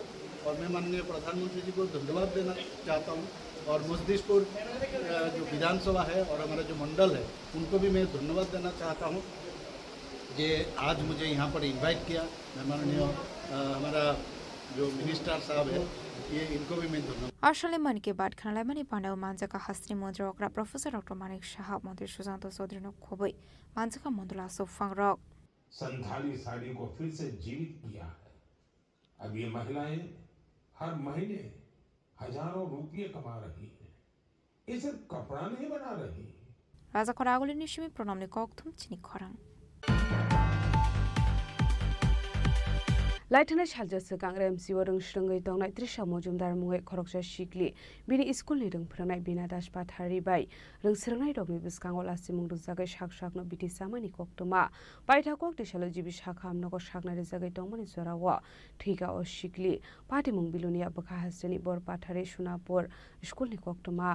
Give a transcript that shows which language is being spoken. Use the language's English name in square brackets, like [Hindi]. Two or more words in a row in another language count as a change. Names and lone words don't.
[Hindi] और मैं माननीय प्रधानमंत्री जी को धन्यवाद देना चाहता हूँ और मजलिसपुर जो विधानसभा है और हमारा जो मंडल है उनको भी मैं धन्यवाद देना चाहता हूँ कि आज मुझे यहाँ पर इनवाइट किया। मैं माननीय हमारा जो मिनिस्टर साहब है ये इनको भी मैं धन्यवाद। [Kok Borok] Ashale Man Ki Baat Khanalai Mani Panda Manjaka Hasni Mantri Okra Professor Dr. Manik Shaha Mantri Susanto Chaudhary no Khobei Manjaka Mandula So Fangrok [Hindi] संथाली साड़ी को फिर से जीवित किया है। अब ये महिलाएं हर महीने हजारों रुपये कमा रही हैं। ये सिर्फ कपड़ा नहीं बना रही। [Kok Borok] Raja Khoraguli nishimi pronamni koktum Chini Khorang Laitana Shalja Sakang MC Warung Shrangai Tongnai Trisha Mojumdar Mungai Khoroksa Shikli Bini School ni Rung Pranai Bina Dash Pathari Bai Rung Srangai Dogni Biskang Lasi Mung Zagai Shak Shak no Biti Samani Koktoma Baita Kok de Shalo Jibi Shakam no Shakna Zagai Tongmani Sorawa Tiga o Shikli Pati Mung Bilunia Baka Hasani Bor Pathari Shunapur School ni Koktoma